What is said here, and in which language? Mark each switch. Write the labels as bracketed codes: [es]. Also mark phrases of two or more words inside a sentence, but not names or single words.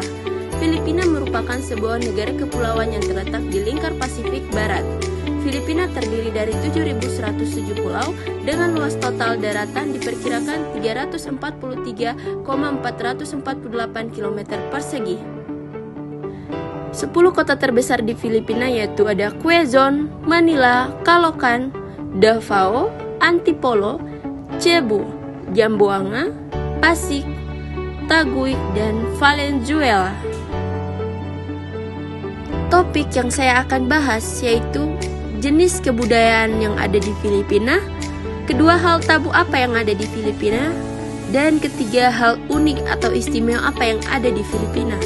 [id] Filipina merupakan sebuah negara kepulauan yang terletak di lingkar Pasifik Barat. Filipina terdiri dari 7.107 pulau dengan luas total daratan diperkirakan 343,448 km persegi. 10 kota terbesar di Filipina yaitu ada Quezon, Manila, Caloocan, Davao, Antipolo, Cebu, Zamboanga, Pasig, Taguig, dan Valenzuela. Topik yang saya akan bahas yaitu jenis kebudayaan yang ada di Filipina, kedua hal tabu apa yang ada di Filipina, dan ketiga hal unik atau istimewa apa yang ada di Filipina.